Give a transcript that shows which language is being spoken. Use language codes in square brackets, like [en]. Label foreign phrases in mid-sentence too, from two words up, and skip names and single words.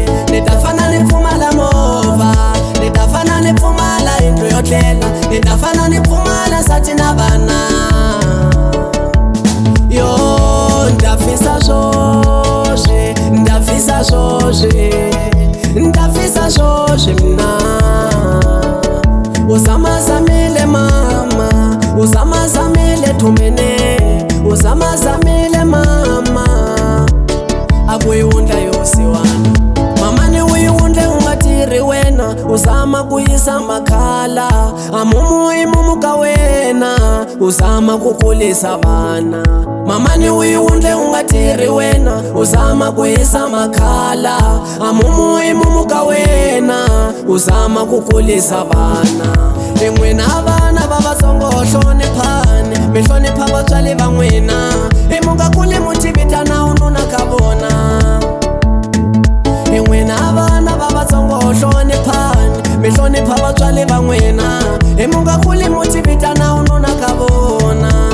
[ts] Ni ta fana ni pfumala movha, ni ta fana ni pfumala yindlu yo tlela, ni ta fana ni pfumala nsati na vana. Yo ndafisa swoswi, ndafisa swoswi, ndafisa swoswi mina. [ss] Uzamazamile mama, uzamazamile thumene, uzamazamile mama, akuyiwundla yosiwana. Mamani uyiwundle ungatiri wena, uzama kuyisa makhala, imumu ka wena, uzama kukulisa vana. Mamani uyiwundle ungatiri wena, uzama kuyisa makhala, imumu ka wena, uzama kukulisa vana. [ts] N'wina vana va vatsongo hloniphani, mi hlonipha vatswali va n'wina, mu nga kuli mu tivitana ununa ka vona. N'wina vana va vatsongo hloniphani, mi hlonipha vatswali va n'wina, mu nga kuli mu tivitana ununa ka vona.